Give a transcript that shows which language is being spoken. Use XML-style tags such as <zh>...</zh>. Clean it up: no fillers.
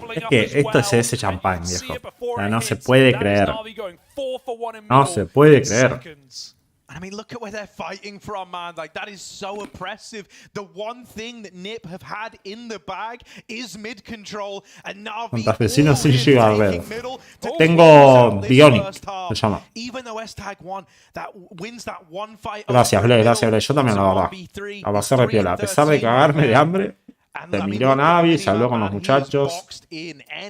<es>Es que esto es ese champán, viejo. O sea, no se puede creer. No se puede creer.</es> <en>I mean, look at where they're fighting from, man. Like, that is so oppressive. The one thing that NIP have had in the bag is mid control. And Navi</en> <es>Santafesino sin llegar a red. Tengo Bionic, se llama.</es> <en>Even though S-Tag won, that wins that one fight.</en> <es>Gracias, Ble, gracias, Ble. Yo también, la verdad. La pasé re piola. A pesar de cagarme de hambre, se miró a Navi, se habló con los muchachos. Muy lindo.</es>